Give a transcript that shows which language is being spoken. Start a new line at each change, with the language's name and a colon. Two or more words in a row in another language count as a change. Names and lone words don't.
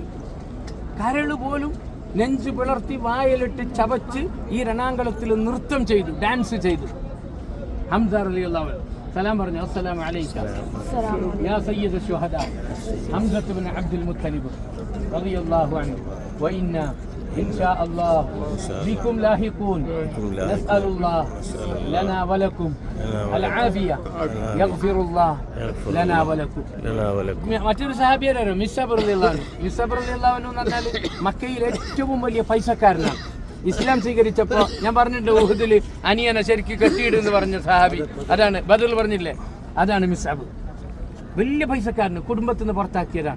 Malayalam: കരള് പോലും നെഞ്ചു പിളർത്തി വായലിട്ട് ചവച്ച് ഈ രണാങ്കളത്തിൽ നൃത്തം ചെയ്തു, ഡാൻസ് ചെയ്തു.
Arabic: حمزة رضي الله عنه
Malayalam: സലാം പറഞ്ഞു,
Arabic: السلام عليك يا سيد الشهداء حمزة ابن عبد المطلب رضي الله عنه وإنا إن شاء الله بكم لاحقون نسأل الله لنا ولكم العافية يغفر الله لنا ولكم.
Malayalam: മറ്റൊരു സഹാബിയായിരുന്നു മിസ്അബ്
Arabic: رضي الله عنه.
Malayalam: മിസ്അബ്
Arabic: رضي الله عنه
Malayalam: എന്ന് പറഞ്ഞാൽ മക്കയിൽ ഏറ്റവും വലിയ പൈസക്കാരനാണ്. ഇസ്ലാം സ്വീകരിച്ചപ്പോൾ ഞാൻ പറഞ്ഞിട്ട് ഉഹുദിൽ അനിയനെ ശരിക്കും കെട്ടിയിടുന്ന് പറഞ്ഞ സഹാബി അതാണ്, ബദറിൽ പറഞ്ഞില്ലേ, അതാണ് മിസ്അബ്. വലിയ പൈസക്കാരന്, കുടുംബത്തിൽ നിന്ന് പുറത്താക്കിയതാണ്.